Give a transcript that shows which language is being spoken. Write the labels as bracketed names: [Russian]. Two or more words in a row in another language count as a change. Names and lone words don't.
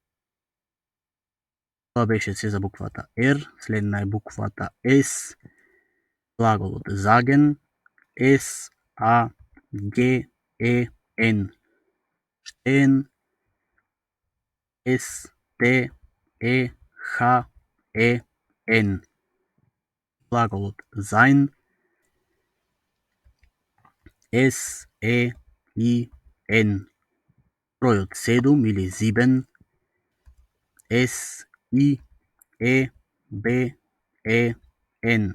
[Macedonian] Тоа беше се за буквата Р. Следна е буквата С. Глаголот заген. С, А, Г, Е, Н. Штен. С, Т, [German] S-E-H-E-N. [Macedonian] Глаголот sein. S-E-I-N. Бројот 7 или 7. S-I-E-B-E-N.